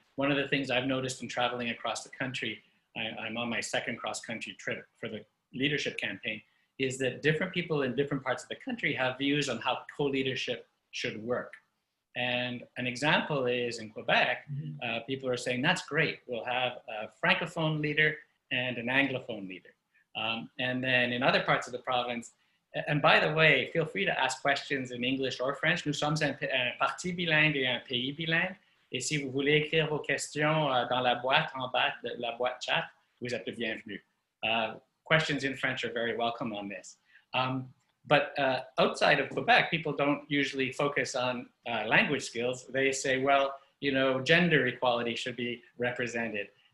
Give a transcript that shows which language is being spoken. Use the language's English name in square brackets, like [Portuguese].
[English] One of the things I've noticed in traveling across the country, I'm on my second cross-country trip for the leadership campaign, is that different people in different parts of the country have views on how co-leadership should work. And an example is in Quebec, people are saying, that's great. We'll have a Francophone leader and an Anglophone leader. And then in other parts of the province, and by the way, feel free to ask questions in English or French. [French] Nous sommes un parti bilingue et un pays bilingue. Et si vous voulez écrire vos questions dans la boîte en bas de la boîte chat, vous êtes le bienvenu. [English] Questions in French are very welcome on this. But outside of Quebec, people don't usually focus on language skills. They say, well, you know, gender equality should be represented.